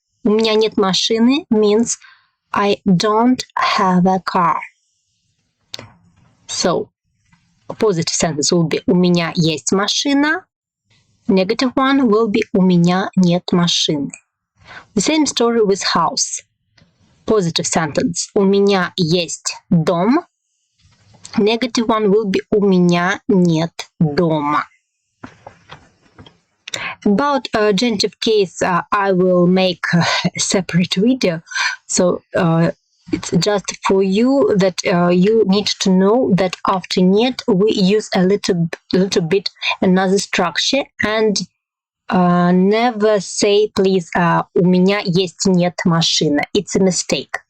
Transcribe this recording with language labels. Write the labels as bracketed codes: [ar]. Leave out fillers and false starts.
[ru] У меня нет машины [en] means I don't have a car. So positive sentence will be [ru] у меня есть машина. [en] Negative one will be [ru] у меня нет машины. [en] The same story with house. Positive sentence [ru] у меня есть дом. [en] Negative one will be [ru] у меня нет дома. [en] About genitive case, I will make a separate video. So it's just for you that you need to know that after нет we use a little bit another structure, and never say please [ru] у меня есть нет машина. [en] It's a mistake.